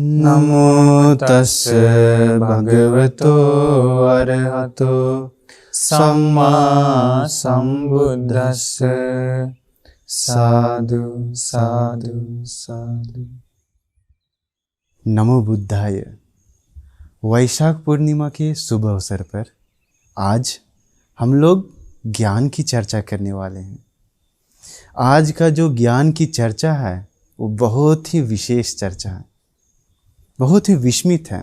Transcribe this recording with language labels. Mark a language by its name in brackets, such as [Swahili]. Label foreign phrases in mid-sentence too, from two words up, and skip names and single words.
[Hindi] नमो तस्स भगवतो अरहतो सम्मा सम्बुद्धस्स। साधु साधु साधु। नमो बुद्धाय। वैशाख पूर्णिमा के शुभ अवसर पर आज हम लोग ज्ञान की चर्चा करने वाले हैं। आज का जो ज्ञान की चर्चा है वो बहुत ही विशेष चर्चा है, बहुत ही विस्मित है।